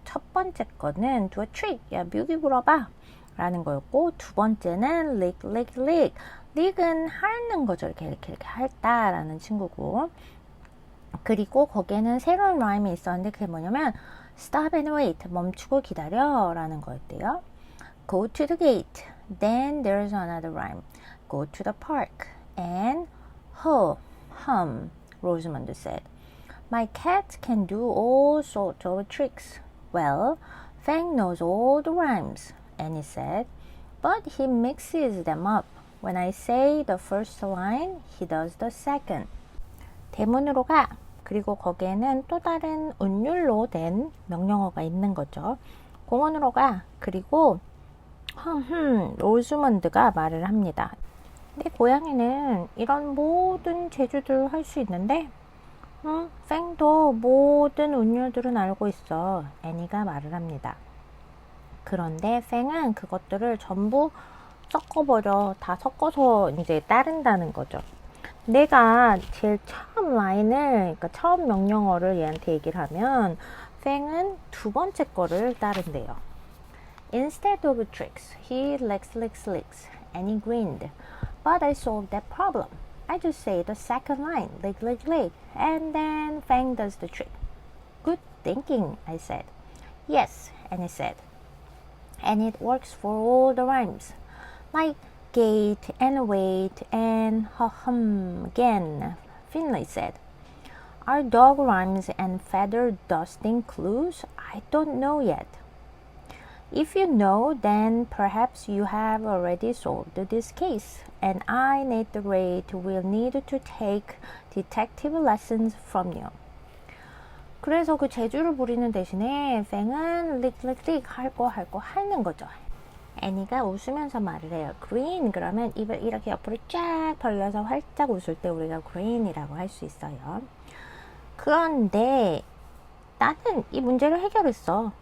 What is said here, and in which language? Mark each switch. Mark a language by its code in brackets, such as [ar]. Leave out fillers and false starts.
[ko] 첫 번째 거는 [en] do a trick, [ko] 야 묘기 불어봐 라는 거였고, 두 번째는 [en] lick, lick, lick. [ko] lick은 핥는 거죠. 이렇게 핥다라는 친구고, 그리고 거기에는 새로운 라임이 있었는데 그게 뭐냐면 [en] stop and wait, [ko] 멈추고 기다려 라는 거였대요. [en] go to the gate, then there's another rhyme. go to the park and hum, Rosamund said. My cat can do all sorts of tricks. Well, Fang knows all the rhymes, Annie said, but he mixes them up. When I say the first line, he does the second. [ko] 대문으로 가. 그리고 거기에는 또 다른 운율로 된 명령어가 있는 거죠. 공원으로 가. 그리고 로즈먼드가 말을 합니다. 내 고양이는 이런 모든 재주들을 할 수 있는데 팽도 모든 운율들은 알고 있어. 애니가 말을 합니다. 그런데 팽은 그것들을 전부 섞어버려. 다 섞어서 이제 따른다는 거죠. 내가 제일 처음 라인을, 그러니까 처음 명령어를 얘한테 얘기를 하면 팽은 두 번째 거를 따른대요. [en] Instead of tricks, he licks, and he grinned. But I solved that problem. I just say the second line, lick, and then Fang does the trick. Good thinking, I said. Yes, and he said. And it works for all the rhymes. Like gate and wait and hum again, Finley said. Are dog rhymes and feather dusting clues? I don't know yet. If you know, then perhaps you have already solved this case, and I, Nate the Great, will need to take detective lessons from you. [ko] 그래서 그 재주를 부리는 대신에 팽은 릭 할 거 하는 거죠. 애니가 웃으면서 말을 해요. green 그러면 입을 이렇게 옆으로 쫙 벌려서 활짝 웃을 때 우리가 green이라고 할 수 있어요. 그런데 나는 이 문제를 해결했어.